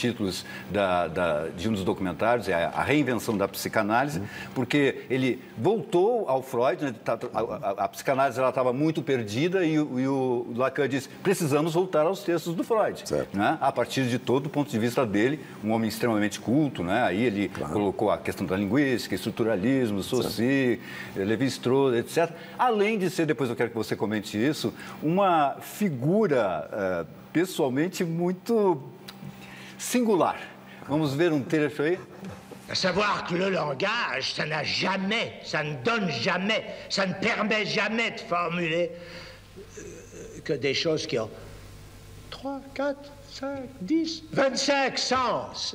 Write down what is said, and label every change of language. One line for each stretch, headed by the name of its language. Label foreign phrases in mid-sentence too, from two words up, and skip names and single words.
Portuguese: títulos de um dos documentários, é a reinvenção da psicanálise, porque ele voltou ao Freud, né, a psicanálise estava muito perdida e o Lacan disse, precisamos voltar aos textos do Freud, né, a partir de todo o ponto de vista dele, um homem extremamente culto, né, aí ele colocou a questão da linguística, estruturalismo, Saussure, Lévi-Strauss, etc. Além de ser, depois eu quero que você comente isso, uma figura pessoalmente muito singular. Vamos ver um trecho aí?
French: À savoir que le langage, ça n'a jamais, ça ne donne jamais, ça ne permet jamais de formuler que des choses qui ont 3, 4, 5, 10, 25 sens.